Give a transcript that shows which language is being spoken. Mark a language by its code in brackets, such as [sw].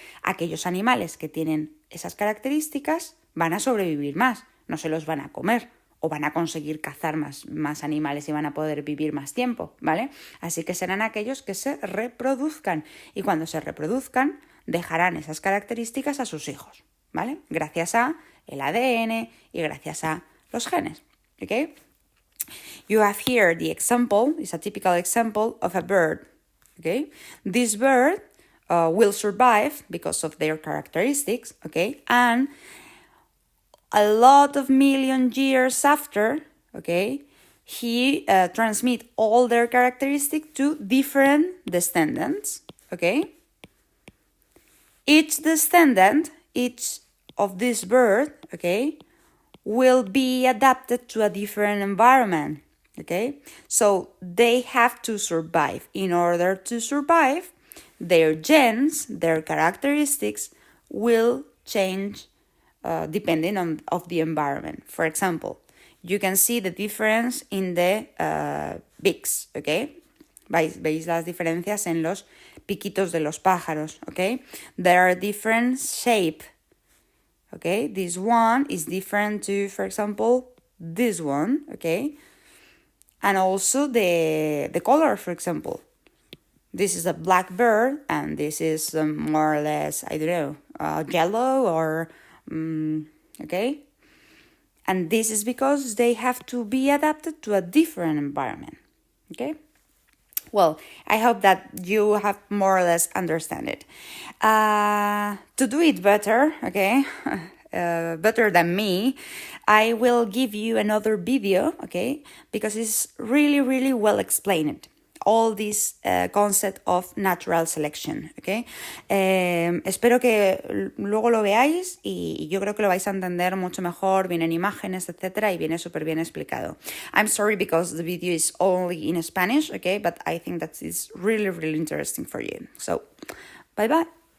[es] Aquellos animales que tienen esas características van a sobrevivir más, no se los van a comer, o van a conseguir cazar más animales y van a poder vivir más tiempo, ¿vale? Así que serán aquellos que se reproduzcan, y cuando se reproduzcan dejarán esas características a sus hijos, ¿vale? Gracias a el ADN y gracias a los genes, ¿ok? [en] You have here the example, it's a typical example of a bird, okay? This bird will survive because of their characteristics, okay? And a lot of million years after, okay, he transmit all their characteristics to different descendants, okay? Each descendant, each of this bird, okay, will be adapted to a different environment, okay? So they have to survive. In order to survive, their genes, their characteristics will change depending on the environment. For example, you can see the difference in the beaks, okay? [es] Veis las diferencias en los piquitos de los pájaros, okay? [en] There are different shape, okay? This one is different to, for example, this one, okay? And also the color, for example. This is a black bird, and this is more or less, I don't know, yellow or, okay? And this is because they have to be adapted to a different environment, okay? Well, I hope that you have more or less understand it. To do it better, okay, better than me, I will give you another video, okay? Because it's really, really well explained. All this concept of natural selection, okay? [es] Espero que luego lo veáis y yo creo que lo vais a entender mucho mejor, vienen imágenes, etcétera, y viene súper bien explicado. [en] I'm sorry because the video is only in Spanish, okay? But I think that is really, really interesting for you. So, bye-bye.